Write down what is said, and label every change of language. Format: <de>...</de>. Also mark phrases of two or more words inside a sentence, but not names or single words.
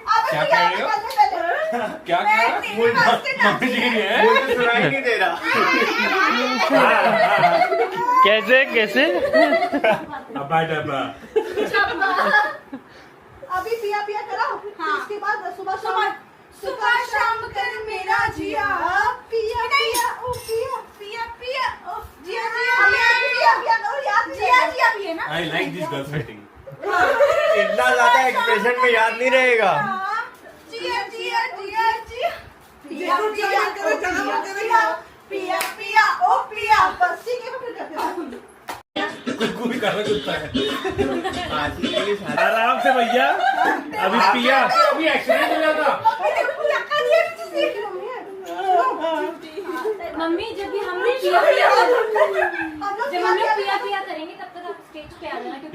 <hi>क्या कह रहे हो? क्या मम्मी जी ने है? मुझे सुनाई नहीं दे रहा। कैसे कैसे? अब्बा डब्बा। अभी पिया पिया कराओ। हाँ। उसके बाद सुबह शाम कर मेरा जिया पिया पिया ओ पिया पिया पिया ओ जिया जिया पिया पिया करो याद। जिया जिया भी है ना।</hi> <en>I like this girl fighting.</en> <hi>इतना ज्यादा एक्सप्रेशन में याद नहीं रहेगा। जिया जिया जिया जिया पिया पिया पिया पिया पिया ओ पिया। बस ठीक है, फिर करते हैं। कुछ भी करना कुछ है। आराम से भैया, अभी पिया। अभी एक्सीडेंट हो जाता। मम्मी जब भी हमने पिया पिया जब हम लोग पिया पिया करेंगे तब तक आप स्टेज पे आ जाना, क्योंकि</hi>